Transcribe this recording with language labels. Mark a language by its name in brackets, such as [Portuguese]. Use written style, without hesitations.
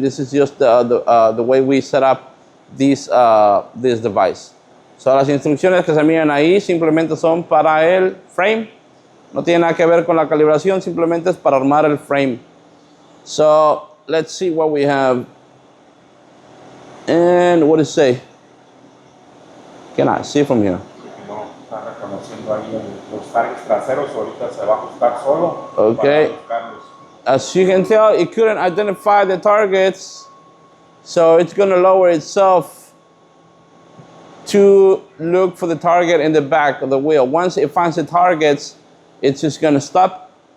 [English] This is just the way we set up this device. [Spanish] So las instrucciones que se miran ahí simplemente son para el frame. No tiene nada que ver con la calibración, simplemente es para armar el frame. [English] So let's see what we have. And what does it say? Can I see from here? [Spanish] No, está reconociendo ahí los targets traseros, ahorita se va a ajustar solo. [English] Okay. As you can tell, it couldn't identify the targets, so it's going to lower itself to look for the target in the back of the wheel. Once it finds the targets, it's just going to stop.